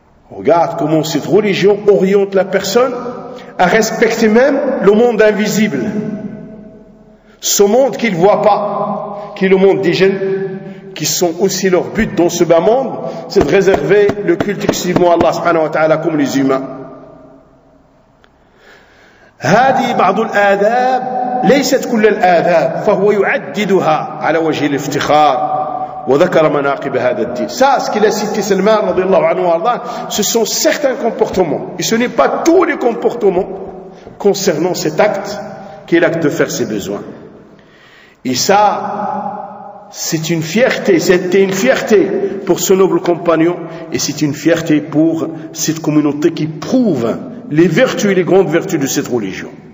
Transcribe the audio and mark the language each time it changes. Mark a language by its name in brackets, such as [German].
[French] Regarde comment cette religion oriente la personne à respecter même le monde invisible. Ce monde qu'il ne voit pas, qui est le monde des jeunes, qui sont aussi leur but dans ce bas monde, c'est de réserver le culte exclusivement à Allah subhanahu wa ta'ala comme les humains. [Arabic] هذه بعض الآداب، ليست كل الآداب، فهو يعددها على وجه الافتخار. وذكر مناقب هذا الدين. [French] Ça, ce qu'il a cité Salman [Arabic] رضي الله عنه وارضاه, [French] ce sont certains comportements. Et ce n'est pas tous les comportements concernant cet acte qui est l'acte de faire ses besoins. Et ça, c'est une fierté. C'était une fierté pour ce noble compagnon, et c'est une fierté pour cette communauté qui prouve les vertus et les grandes vertus de cette religion.